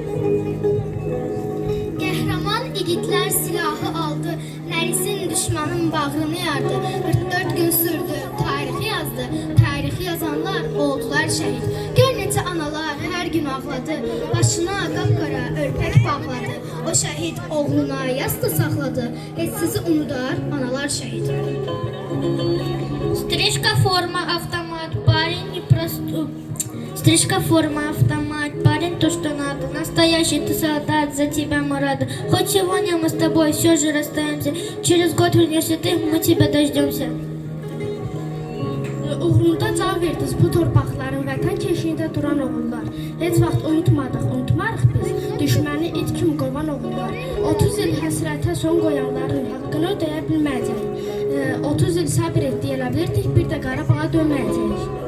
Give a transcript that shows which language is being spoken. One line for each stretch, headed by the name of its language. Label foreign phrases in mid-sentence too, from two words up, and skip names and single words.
Azerbaijani: Qəhrəman igidlər silahı aldı, nərisin düşmanın bağrını yardı. 44 gün sürdü, tarixi yazdı, tarixi yazanlar oldular şəhid. Gör necə analar hər gün ağladı, başına qapqara örpək bağladı. O şəhid oğluna yastı saxladı, heç sizi unudar analar şəhid.
Russian: Стрижка, форма, автомат, парень не простой. Стрижка, форма, автомат, парень то, что надо. Настоящий ты солдат, за тебя мы рады. Хоть сегодня мы с тобой все же расстаемся. Через год вернешься ты, мы тебя дождемся.
Azerbaijani: Uğrunda can verdiniz bu torpaqların, vətən keşiyində duran oğullar. Heç vaxt unutmarıq biz. Düşməni it kimi qovan oğullar. 30 il həsrətə son qoyanların haqqını ödəyə bilməyəcək. 30 il səbir etdi, elə bilirdik, bir də Qarabağa dönməyəcək.